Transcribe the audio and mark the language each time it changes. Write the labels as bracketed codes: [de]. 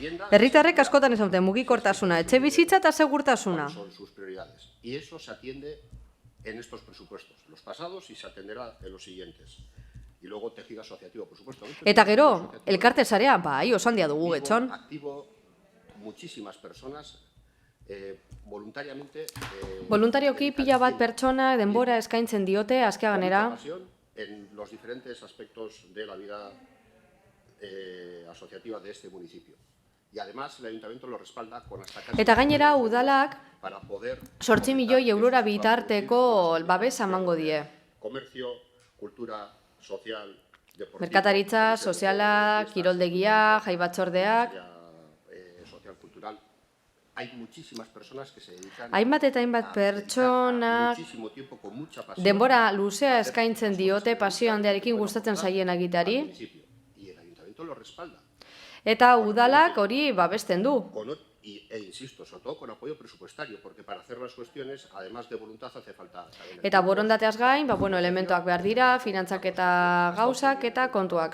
[eu] Herritarrek askotan esaten mugikortasuna, etxe bizitza eta segurtasuna. [es] Son sus prioridades. Y eso se atiende en estos presupuestos, los pasados, y se atenderá en los siguientes. Y luego tejido asociativo, por supuesto. [eu] Eta gero, elkarte sarea, bai, oso handia dugu getxon. [es] Activo muchísimas personas voluntariamente. [eu] Voluntarioki pila bat pertsona denbora eskaintzen diote azkeaganera. [es] En los diferentes aspectos de la vida asociativa de este municipio. Y además el ayuntamiento lo respalda con hasta casi... [eu] Eta gainera udalak 8 milioi eurora bitarteko babesa emango die. [es] Comercio, cultura, social, deportivo... [eu] Merkataritza, soziala, kiroldegia, jai batzordeak... [es] Social, cultural... Hay muchísimas personas que se dedican... [eu] Hainbat eta hainbat pertsonak denbora luzea eskaintzen diote pasio handiarekin gustatzen zaien egiteari. [es] Lo respalda. [eu] Eta udalak hori babesten du. [es] Insisto, sobre todo con apoyo presupuestario, porque para hacer las cuestiones, además de voluntad, hace falta... [eu] Eta borondateaz gain, elementuak behar dira, finantzak eta gauzak eta kontuak.